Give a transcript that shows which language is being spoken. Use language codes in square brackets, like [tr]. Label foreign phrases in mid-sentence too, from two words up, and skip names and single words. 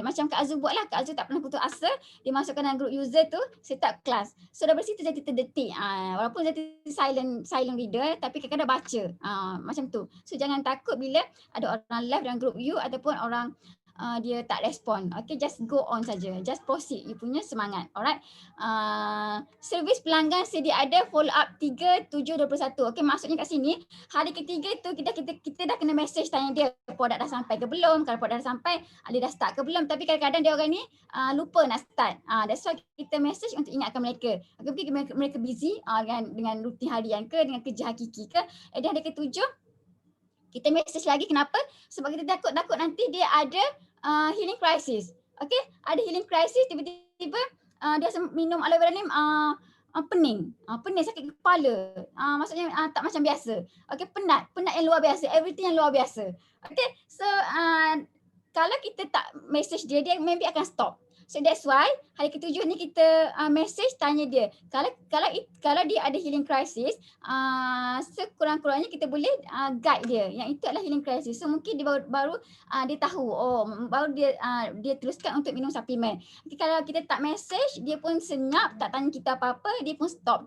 [ms] Macam Kak Azu buat lah. Kak Azu tak pernah putus asa, dia masukkan dalam group user tu, [en] set up [ms] kelas. So dari situ jadi terdetik. Walaupun jadi [en] silent reader, [ms] tapi kadang-kadang baca. Macam tu. So jangan takut bila ada orang live dalam group you ataupun orang dia tak respon. [en] Okay, just go on saja. Just proceed. You [ms] punya semangat. [en] Alright. [ms] Servis pelanggan sedia ada [en] follow up [ms] 3/7/21. Okay, maksudnya kat sini hari ketiga tu kita dah kena message tanya dia produk dah sampai ke belum. Kalau produk dah sampai, dia dah start ke belum. Tapi kadang-kadang dia orang ni lupa nak start. [en] That's why [ms] kita message untuk ingatkan mereka. Okay, mungkin mereka busy dengan rutin harian ke, dengan kerja hakiki ke. Dan hari ketujuh kita message lagi. Kenapa? Sebab kita takut nanti dia ada [en] healing crisis. [ms] Okay, ada [en] healing crisis, [ms] tiba-tiba dia minum aloe vera ni pening, sakit kepala, maksudnya tak macam biasa. Okay, penat yang luar biasa, everything yang luar biasa. Okay, so kalau kita tak message dia maybe akan stop. [en] So that's why [ms] hari ketujuh ni kita message tanya dia. Kalau dia ada [en] healing crisis, [ms] sekurang-kurangnya kita boleh guide dia. Yang itu adalah [en] healing crisis. [ms] So mungkin dia baru dia tahu, baru dia teruskan untuk minum suplemen. Okay, kalau kita tak message, dia pun senyap, tak tanya kita apa-apa, dia pun stop.